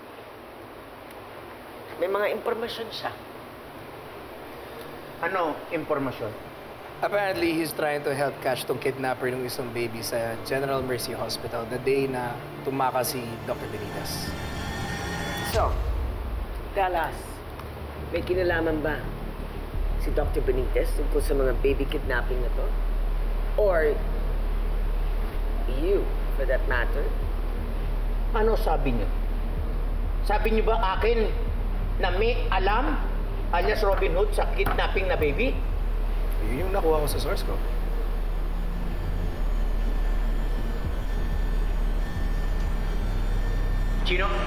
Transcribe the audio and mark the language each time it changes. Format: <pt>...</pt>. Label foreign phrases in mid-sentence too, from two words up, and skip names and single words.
<tl>May mga impormasyon siya. Ano impormasyon?</tl> <en>Apparently, he's trying to help catch</en> <tl>tong kidnapper ng isang baby sa General Mercy Hospital</tl> <en>the day</en> <tl>na tumakas si Dr. Benitez. So, Dallas, may kinalaman ba si Dr. Benitez tungkol sa mga baby kidnapping na to?</tl> <en>Or you, for that matter?</en> <tl>Ano sabi niyo? Sabi niyo ba akin na may alam alias Robin Hood sa kidnapping na baby? Yun yung nakuha ko sa source ko. Chino?</tl>